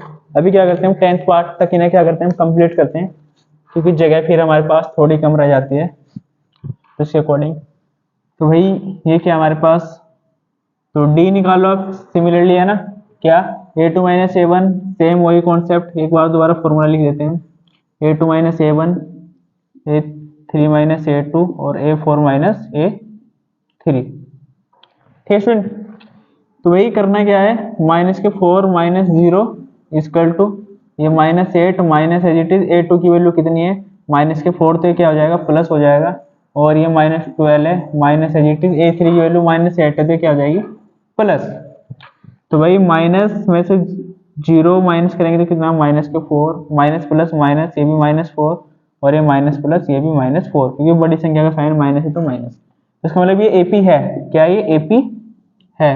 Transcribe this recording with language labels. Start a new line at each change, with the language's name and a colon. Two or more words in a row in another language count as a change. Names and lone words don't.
Hindi: अभी क्या करते हैं हम 10th पार्ट तक इन्हें क्या करते हैं हम कंप्लीट करते हैं, क्योंकि जगह फिर हमारे पास थोड़ी कम रह जाती है, तो इसके अकॉर्डिंग। तो भाई ये क्या हमारे पास, तो डी निकालो आप, सिमिलरली है ना क्या, a2 - a1 सेम वही कॉन्सेप्ट, एक बार दोबारा फॉर्मूला लिख देते हैं, a2 - a1, a3 - a2 और a4 - a3। ठीक है। तो वही करना क्या है, -4 -0
English: equal to
Hindi: ये -8
English: minus as it is
Hindi: a2 की वैल्यू कितनी है, -4, तो ये क्या हो जाएगा प्लस हो जाएगा, और ये -12 है
English: minus as it is
Hindi: a3 की वैल्यू -8 है, तो क्या हो जाएगी प्लस। तो भाई माइनस में से 0 माइनस करेंगे तो कितना, -4
English: minus plus minus,
Hindi: ये भी -4 और ये
English: minus plus,
Hindi: ये भी -4, क्योंकि बड़ी संख्या का
English: sign minus
Hindi: है तो माइनस। इसका मतलब ये AP है, क्या ये AP है।